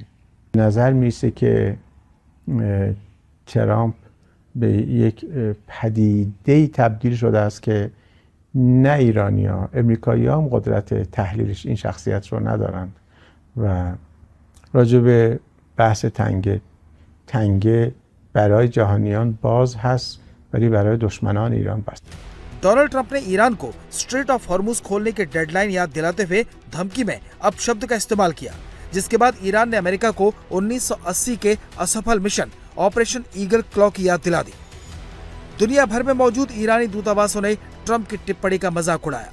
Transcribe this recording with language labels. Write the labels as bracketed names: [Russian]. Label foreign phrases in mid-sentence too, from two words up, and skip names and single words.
[Persian] نظر میرسه که ترامپ به یک پدیده‌ای تبدیل شده است که نه ایرانی‌ها، امریکایی‌ها هم قدرت تحلیلش این شخصیت رو ندارند و راجع به بحث تنگه برای جهانیان باز هست ولی برای دشمنان ایران بسته. [Hindi] डोनाल्ड ट्रंप ने ईरान को स्ट्रेट ऑफ हॉर्मुज खोलने की डेडलाइन याद दिलाते हुए धमकी में अपशब्द का इस्तेमाल किया, जिसके बाद ईरान ने अमेरिका को 1980 के असफल मिशन ऑपरेशन ईगल क्लॉ की याद दिला दी। दुनिया भर में मौजूद ईरानी दूतावासों ने ट्रंप की टिप्पणी का मजाक उड़ाया।